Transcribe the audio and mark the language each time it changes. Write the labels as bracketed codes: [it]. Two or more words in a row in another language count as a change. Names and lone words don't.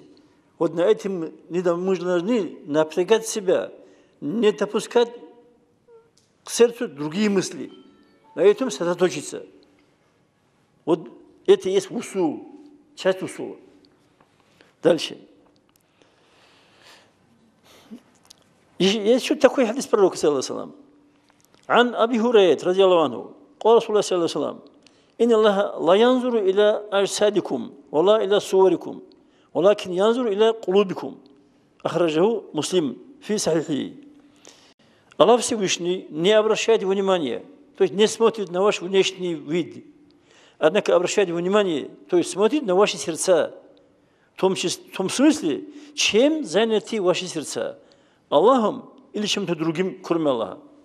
[ru] Вот на этом мы должны напрягать себя, не допускать к сердцу другие мысли. На этом сосредоточиться. Вот это и есть усул, часть усула. Дальше. Есть еще такой хадис пророка, [ar] صلى الله عليه وسلم. عن أبي هريرة رضي الله عنه قال رسول الله صلى الله عليه وسلم إن الله لا ينظر إلى أجسادكم ولا إلى صوركم ولكن ينظر إلى قلوبكم أخرجه مسلم في صحيحه. [ru] Аллах Всевышний не обращает внимания, то есть не смотрит на ваш внешний вид, однако обращает внимание, то есть смотрит на ваши сердца, в том смысле, чем заняты ваши сердца, Аллахом или чем-то другим, кроме Аллаха.